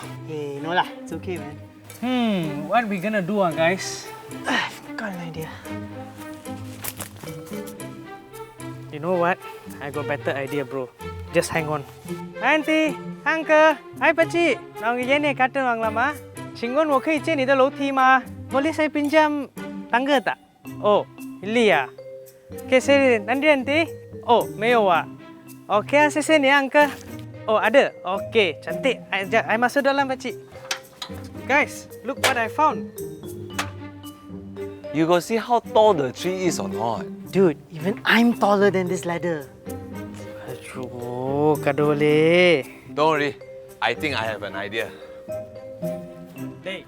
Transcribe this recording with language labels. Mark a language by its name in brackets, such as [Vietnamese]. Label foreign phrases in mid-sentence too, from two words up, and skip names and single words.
[English] Hey, no lah, it's okay, man. What we gonna do, guys? I've got an idea. You know what? I got better idea, bro. Just hang on. Auntie, uncle, hi, [Malay] pakcik. [Tamil] நான் உங்க ஏனைய காட்டு வாங்கலாமா? [Chinese] 请问我可以借你的楼梯吗? [Malay] Boleh saya pinjam tangga tak? [Tamil] Oh, இல்லையா? Okay, seri. Nanti, auntie. [Chinese] Oh, 没有啊? Okay,谢谢你, uncle. [Malay] Oh, ada? Okay, cantik. I masuk dalam, pakcik. [English] Guys, look what I found. You got see how tall the tree is or not? Dude, even I'm taller than this ladder. [Malay] Aduh, kadole. [English] Don't worry, I think I have an idea. Hey,